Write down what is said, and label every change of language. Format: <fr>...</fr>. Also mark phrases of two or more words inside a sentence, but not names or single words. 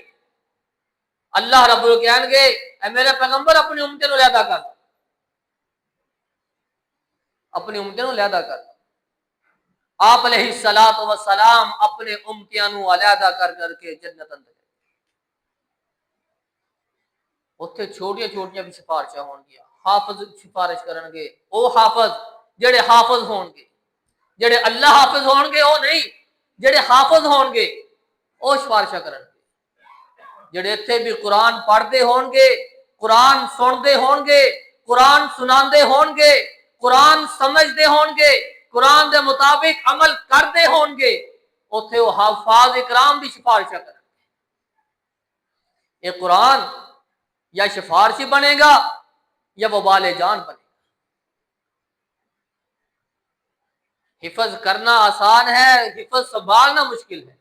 <pa>اللہ رب ال کہیں گے اے میرے پیغمبر اپنی امتیں نو علیحدہ کر، اپنی امتیں نو علیحدہ کر۔ آپ</pa> <ar>علیہ الصلوۃ والسلام</ar> <pa>اپنے امتیاں نو علیحدہ کر کر کے جنت اندر، اتنے چھوٹیاں چھوٹیاں بھی سفارشاں ہون گیا، حافظ سفارش کرن گے، او حافظ جڑے حافظ ہون گے، جڑے اللہ حافظ ہون گے او نہیں، جڑے حافظ ہون گے او سفارشاں کرن گے، جڑے اتنے بھی قرآن پڑھتے ہون گے، قرآن سنتے ہون گے، قرآن سناندے ہون گے، قرآن سمجھتے ہون گے، قرآن دے مطابق عمل کرتے ہون گے، اتنے وہ حفاظ اکرام بھی سفارشاں کرن گے۔</pa> <ur>یہ قرآن یا سفارشی بنے گا یا وبال جان بنے گا۔ حفظ کرنا آسان ہے، حفظ سنبھالنا مشکل ہے۔</ur>